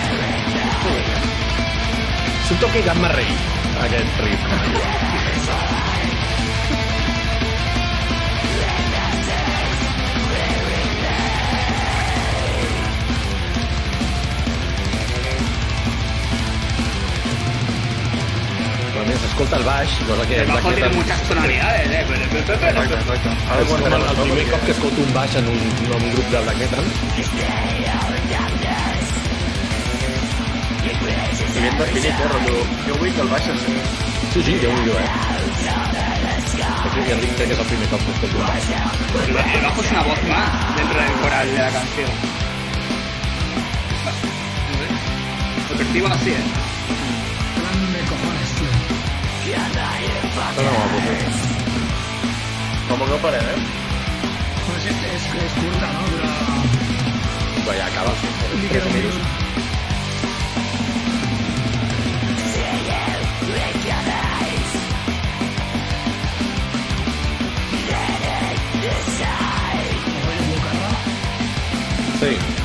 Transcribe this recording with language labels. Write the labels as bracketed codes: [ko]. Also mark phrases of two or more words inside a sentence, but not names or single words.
[ca] És un toque Gamma Ray, aquest riff. A més, escolta el baix, cosa que... [es] El bajo tiene muchas tonalidades, [ca] Exacte. Ara quan el primer cop que escolto un baix en un grup de black metal. I ben definit, rotllo. Jo vull que el baix és... Sí, Déu-n'hi-do, Crec que és el primer cop que escolto un baix. [es] El bajo es una voz más dentro del coral de la canción. Lo percibo así, Plan de cojones, tío. [ca] Com que ho parem, Pues es curta, ¿no? Dura... Però ja acaba. Li queda un minut. Sí.